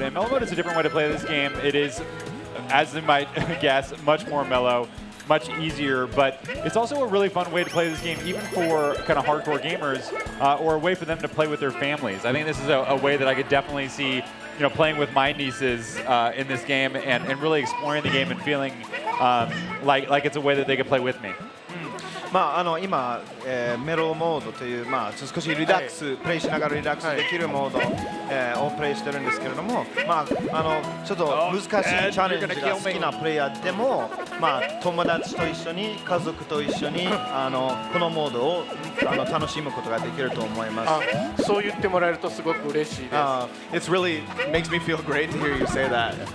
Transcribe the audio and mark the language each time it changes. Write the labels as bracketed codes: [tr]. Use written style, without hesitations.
[en] And Mellow Mode is a different way to play this game. It is, as you might guess, much more mellow, much easier, but it's also a really fun way to play this game, even for kind of hardcore gamers, or a way for them to play with their families. I think this is a way that I could definitely see, playing with my nieces in this game and really exploring the game and feeling like it's a way that they could play with me. [ja] 今、メロモードという、少しリラックス、プレイしながらリラックスできるモード、をプレイしてるんですけれども、ちょっと難しいチャレンジが好きなプレイヤーでも、友達と一緒に、家族と一緒にこのモードを楽しむことができると思います。そう言ってもらえるとすごく嬉しいです。 [en] It's really makes me feel great to hear you say that.